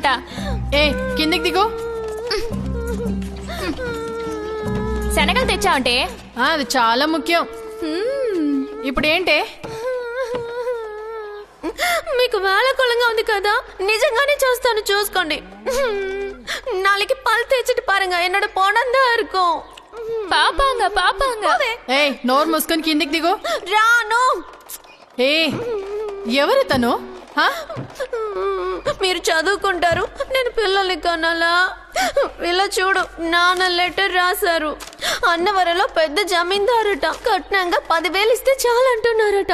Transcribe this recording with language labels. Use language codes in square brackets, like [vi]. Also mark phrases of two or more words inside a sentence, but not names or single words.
[te] కిందికి దిగు. శనగలు తెచ్చావంటే? అది చాలా ముఖ్యం. ఇప్పుడు ఏంటి? మీకు వేళకోళంగా ఉంది కదా, నిజంగానే చూస్తాను, చూసుకోండి. [ta] நாளைக்கு பல் தேய்ச்சிட்டு பாருங்க, என்னோட பணம் தான் இருக்கும். [te] పాపాంగా నోరు మూసుకొని కిందికి దిగు. రాను. ఎవరు తను హా? మీరు చదువుకుంటారు, నేను పిల్లల్ని కనాలా? ఇలా చూడు, నాన్న లెటర్ రాశారు. అన్నవరంలో పెద్ద జమీందారట, కట్నంగా 10,000 ఇస్తే చాలంటున్నారట.